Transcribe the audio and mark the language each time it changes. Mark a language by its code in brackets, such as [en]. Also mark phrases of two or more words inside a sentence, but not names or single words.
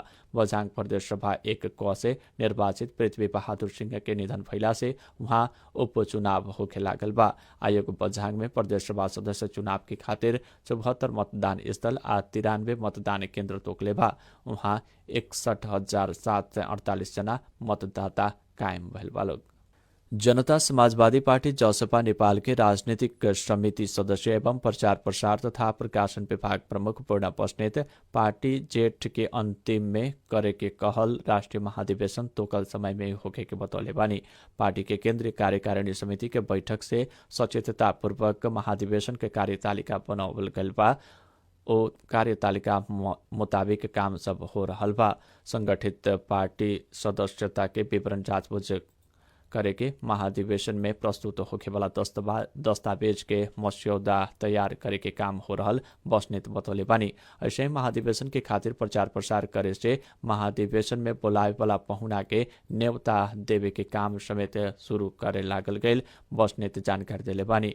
[bho] बझाङ प्रदेश सभा 1 क से निर्वाचित पृथ्वी बहादुर सिंह के निधन भइला से वहाँ उपचुनाव होखे लागल बा। आयोग बझाङ में प्रदेश सभा सदस्य चुनाव के खातिर 74 मतदान स्थल आ 93 मतदान केन्द्र तोकले बा। वहाँ 61,748 जना मतदाता कायम भइल बा लोग। जनता समाजवादी पार्टी जसपा नेपाल के राजनीतिक समिति सदस्य एवं प्रचार प्रसार तथा प्रकाशन विभाग प्रमुख पूर्ण बस्नेत पार्टी जेठ के अंतिम में करे के कहल राष्ट्रीय महाधिवेशन तोकल समय में होके के बतौले बानी। पार्टी के केंद्रीय कार्यकारिणी समिति के बैठक से सचेततापूर्वक महाधिवेशन के कार्यतालिका बनावल गइल बा। ओ कार्यतालिका मुताबिक काम सब हो रहल बा। संगठित पार्टी सदस्यता के विवरण जाँचबुझ करे के महाधिवेशन में प्रस्तुत होखे वाला दस्तावेज के मस्यौदा तैयार करे के काम हो रहल बस्नेत बतौले बानी। ऐसे महाधिवेशन के खातिर प्रचार प्रसार करे से महाधिवेशन में बोलाए वाला पहुना के न्योता देवे के काम समेत शुरू करे लागल गईल बस्नेत जानकारी देले बानी।